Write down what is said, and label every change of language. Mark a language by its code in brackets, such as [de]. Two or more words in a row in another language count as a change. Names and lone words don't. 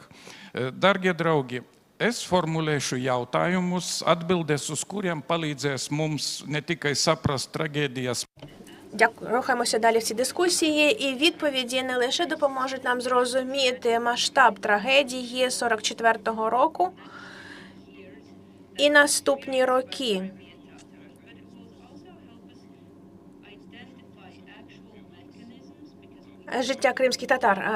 [lv] Dargie draugi, es formulēšu jautājumus, atbildes uz kuriem palīdzēs mums ne tikai saprast tragēdijas. [uk] Дякую. Рухаємося далі в цій дискусії, і відповіді не лише допоможуть нам зрозуміти масштаб трагедії 44-го року і наступні роки. Життя кримських татар.